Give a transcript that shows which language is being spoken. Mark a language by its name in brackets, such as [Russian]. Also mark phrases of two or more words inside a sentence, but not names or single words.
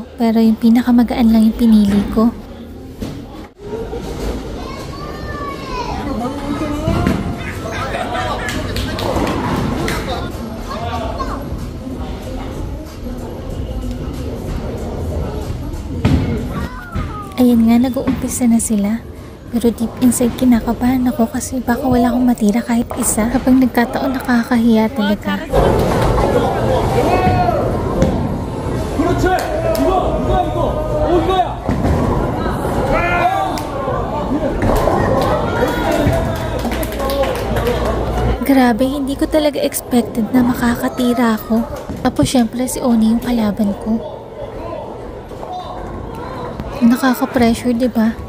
[Filipino] Pero yung pinakamagaan lang yung pinili ko. Ayan nga, nag-uumpisa na sila. Pero [English] deep inside [Filipino] kinakabahan ako kasi baka wala akong matira kahit isa. Kapag nagkataon, nakakahiya talaga. [Korean] 그렇지. 이거 누가 이거? 이거야. [Filipino] Grabe, hindi ko talaga expected na makakatira ako. Tapos syempre si Oni yung kalaban ko. Nakaka-pressure, diba?